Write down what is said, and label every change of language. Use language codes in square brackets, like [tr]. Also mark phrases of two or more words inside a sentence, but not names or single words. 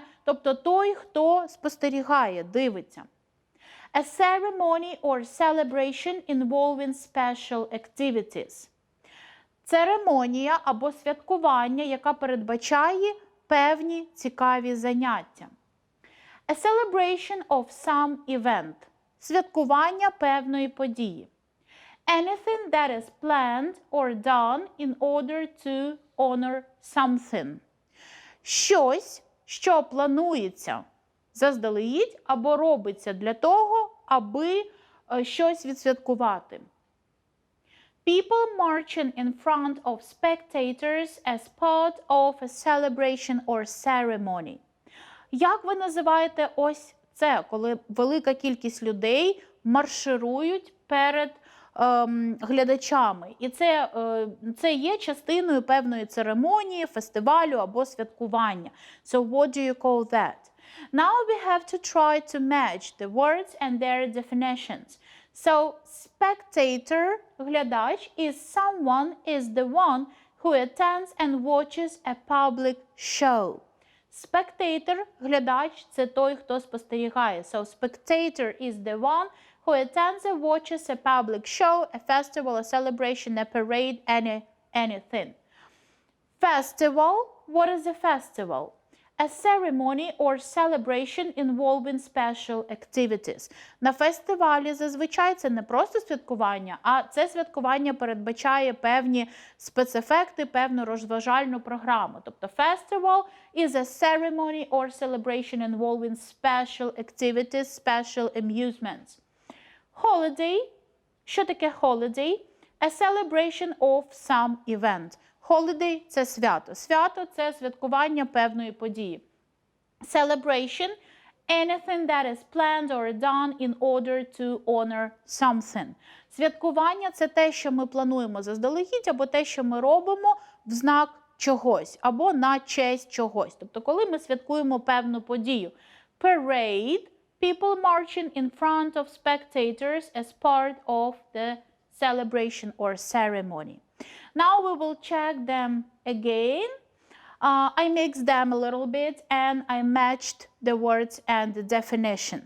[uk] Тобто той, хто спостерігає, дивиться. [en] A ceremony or celebration involving special activities. [uk] Церемонія або святкування, яка передбачає певні цікаві заняття. [en] A celebration of some event. [uk] Святкування певної події. [en] Anything that is planned or done in order to honor something. [uk] Щось, що планується заздалегідь або робиться для того, аби щось відсвяткувати. [en] People marching in front of spectators as part of a celebration or ceremony. [uk] Як ви називаєте ось це, коли велика кількість людей марширують перед глядачами? І це є частиною певної церемонії, фестивалю або святкування. [en] So what do you call that? Now we have to try to match the words and their definitions. So, spectator, глядач, is someone, is the one who attends and watches a public show. Spectator, [uk] глядач, це той, хто спостерігає. [en] So, spectator is the one who attends and watches a public show, a festival, a celebration, a parade, anything. Festival, what is a festival? A ceremony or celebration involving special activities. [uk] На фестивалі зазвичай це не просто святкування, а це святкування передбачає певні спецефекти, певну розважальну програму. [en] Тобто festival is a ceremony or celebration involving special activities, special amusements. Holiday, [uk] що таке holiday? [en] A celebration of some event. Holiday – [uk] це свято. Свято – це святкування певної події. [en] Celebration – anything that is planned or done in order to honor something. [uk] Святкування – це те, що ми плануємо заздалегідь, або те, що ми робимо в знак чогось, або на честь чогось. Тобто, коли ми святкуємо певну подію. [en] Parade – people marching in front of spectators as part of the celebration or ceremony. Now we will check them again. I mixed them a little bit and I matched the words and the definitions.